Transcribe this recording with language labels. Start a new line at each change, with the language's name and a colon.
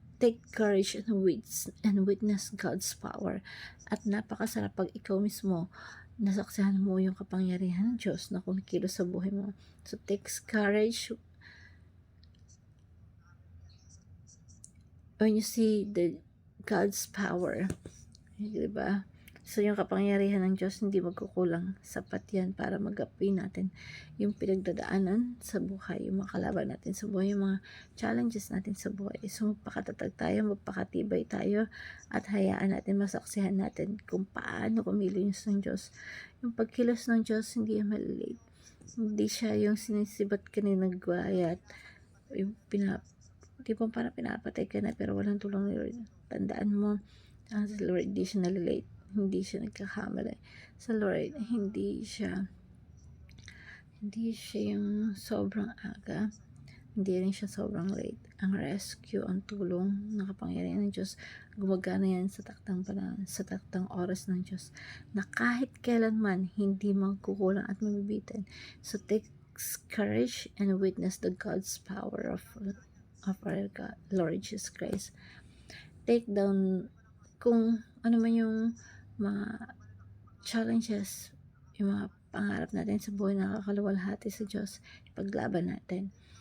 English: take courage and witness God's power.
Filipino: At napakasarap pag ikaw mismo nasaksihan mo yung kapangyarihan ng Diyos na kumikilos sa buhay mo.
English: So, takes courage when you see the God's power.
Filipino: Diba? So, yung kapangyarihan ng Diyos hindi magkukulang. Sapat yan para magapi natin yung pinagdadaanan sa buhay, yung mga kalaban natin sa buhay, yung mga challenges natin sa buhay. So, magpakatatag tayo, magpakatibay tayo, at hayaan natin, masaksihan natin kung paano kumilos ng Diyos. Yung pagkilos ng Diyos, hindi yan malilate. Hindi siya yung sinisibat ka ni nagwayat, yung di ba parang pinapatay ka na pero walang tulong ni Lord. Tandaan mo, ang sa Lord, hindi siya nalilate. Hindi siya nagkakamali. Sa Lord, hindi siya yung sobrang aga. Hindi rin siya sobrang late. Ang rescue, ang tulong ng kapangyarihan ng Diyos, gumagana yan sa taktang panahon, sa taktang oras ng Diyos, na kahit kailanman, hindi magkukulang at mabibitin.
English: So, take courage and witness the God's power of our God, Lord Jesus Christ. Take down
Filipino: kung ano man yung mga challenges, yung mga pangarap natin sa buhay na nakakaluwalhati sa Diyos, ipaglaban natin.